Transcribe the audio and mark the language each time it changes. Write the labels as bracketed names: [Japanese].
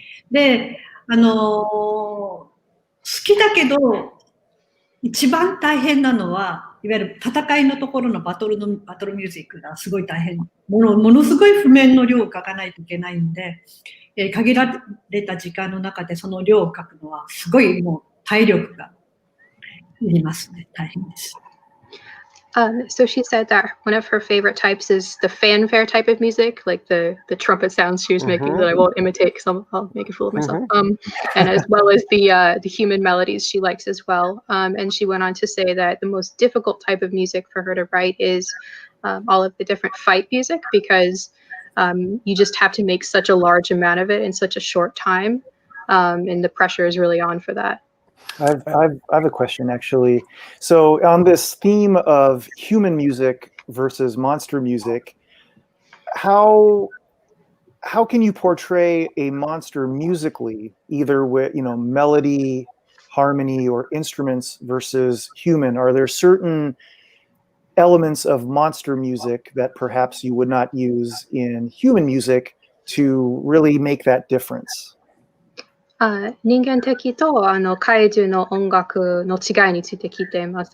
[Japanese] で、好きだけど、一番大変なのは、いわゆる戦いのところのバトルミュージックがすごい大変。ものすごい譜面の量を書かないといけないんで、限られた時間の中でその量を書くのは、すごいもう体力がいりますね。大変です。 [English] So she said that one of her favorite types is the fanfare type of music, like the trumpet sounds she was making that I won't imitate because I'll make a fool of myself. And as well as the human melodies she likes as well. And she went on to say that the most difficult type of music for her to write is all of the different fight music, because you just have to make such a large amount of it in such a short time, and the pressure is really on for that. I have a question, actually. So on this theme of human music versus monster music, how can you portray a monster musically, either with melody, harmony, or instruments versus human? Are there certain elements of monster music that perhaps you would not use in human music to really make that difference? [Japanese] 人間的と怪獣の音楽の違いについて聞いています。